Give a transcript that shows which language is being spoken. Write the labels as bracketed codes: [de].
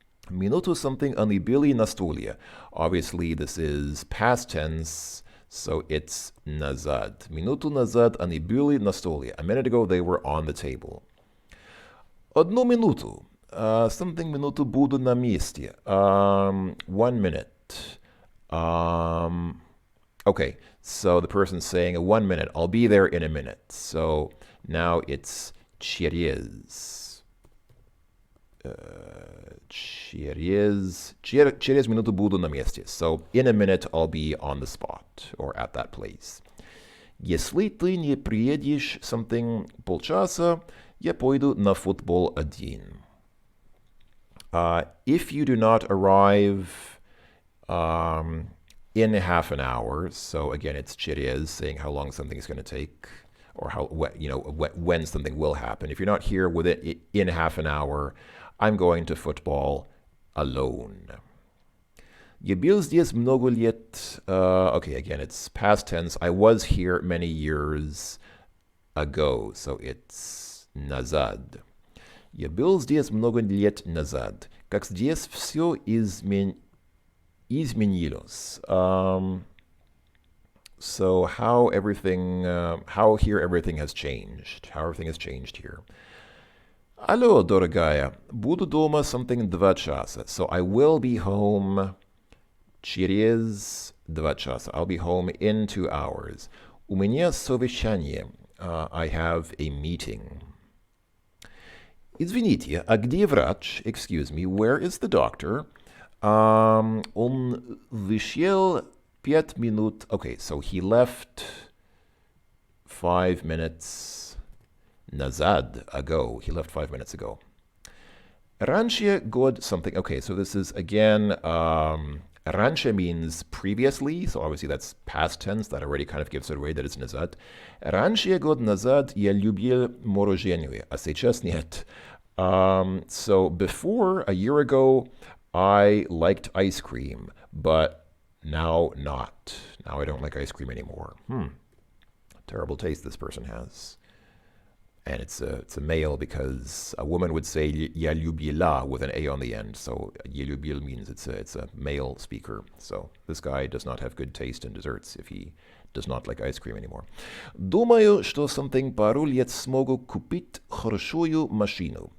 [ru] Минуту something они были на стуле. [en] Obviously, this is past tense, so it's назад. [ru] Минуту назад они были на стуле. [en] A minute ago, they were on the table. [ru] Одну минуту. Something минуту буду на месте. [en] 1 minute. Okay, so the person's saying 1 minute. I'll be there in a minute. So now it's через. [ru] Через минуту буду на месте. [en] So in a minute I'll be on the spot or at that place. [ru] Если ты не приедешь something полчаса, я пойду на футбол один. [en] If you do not arrive in half an hour, so again it's через, saying how long something is going to take, or how when something will happen. If you're not here with it in half an hour, I'm going to football alone. [ru] Я был здесь много лет. [en] Okay, again, it's past tense. I was here many years ago, so it's назад. [ru] Я был здесь много лет назад. Как здесь все изменилось. [en] So how here everything has changed. How everything has changed here. [ru] Алло, дорогая, буду дома something 2 часа. [en] So I will be home через 2 часа. I'll be home in 2 hours. [ru] У меня совещание. [en] I have a meeting. [ru] Извините, а где врач? [en] Excuse me, where is the doctor? [ru] Он вышел 5 минут. [en] Okay, so he left 5 minutes назад ago. He left 5 minutes ago. [ru] Раньше год something. [en] Okay, so this is again, раньше means previously, so obviously that's past tense. That already kind of gives it away that it's назад. [ru] Раньше год назад я любил мороженое, а сейчас нет. [en] So before, a year ago, I liked ice cream, but now not. Now I don't like ice cream anymore. Terrible taste this person has. And it's a male because a woman would say [ru] "я любила" [en] with an a on the end. So [ru] "я любил" [en] means it's a male speaker. So this guy does not have good taste in desserts if he does not like ice cream anymore. [ru] Думаю, что something пару лет смогу купить хорошую машину.